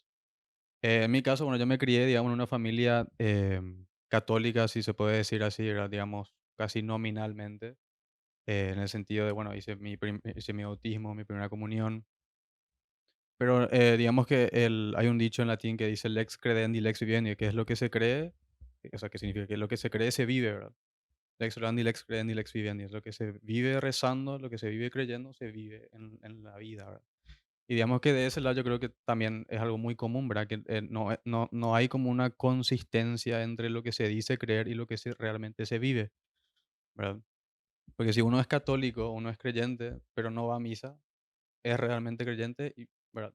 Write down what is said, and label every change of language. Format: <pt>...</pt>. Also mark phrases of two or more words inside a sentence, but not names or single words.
<es>En mi caso, bueno, yo me crié, digamos, en una familia católica, si se puede decir así, ¿verdad? Digamos, casi nominalmente, en el sentido de, bueno, hice mi bautismo, mi primera comunión, pero digamos que hay un dicho en latín que dice</es> <la>lex credendi, lex vivendi,</la> <es>que es lo que se cree, o sea, que significa que lo que se cree se vive, ¿verdad?</es> <la>Lex orandi, lex credendi, lex vivendi,</la> <es>es lo que se vive rezando, lo que se vive creyendo, se vive en la vida, ¿verdad? Y digamos que de ese lado yo creo que también es algo muy común, ¿verdad? Que no hay como una consistencia entre lo que se dice creer y lo que realmente se vive, ¿verdad? Porque si uno es católico, uno es creyente, pero no va a misa, es realmente creyente y, ¿verdad?</es>